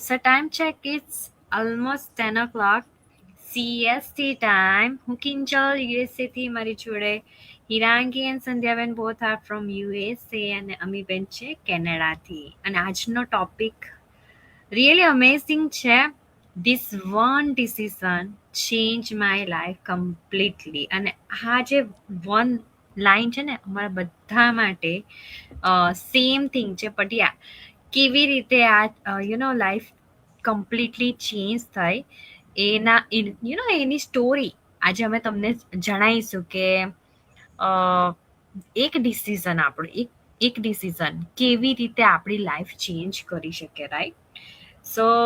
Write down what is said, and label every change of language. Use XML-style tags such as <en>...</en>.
<en>So time check, it's almost 10 o'clock. CST time.</en> <gu>હું Kinjal USA થી મારી જોડે હિરાંગી and સંધ્યાબેન</gu> <en>both are from USA</en> <gu>અને અમીબેન છે કેનેડાથી. અને આજનો ટોપિક</gu> <en>really amazing</en> <gu>છે.</gu> <en>This one decision changed my life completely.</en> <gu>અને આ જે one લાઈન છે ને અમારા બધા માટે સેમ થિંગ છે પટિયા કેવી રીતે આ લાઈફ કમ્પ્લીટલી ચેન્જ થઈ એના એની સ્ટોરી આજે અમે તમને જણાવીશું કે એક ડિસિઝન આપણું એક ડિસિઝન કેવી રીતે આપણી લાઈફ ચેન્જ કરી શકે રાઈટ સો</gu>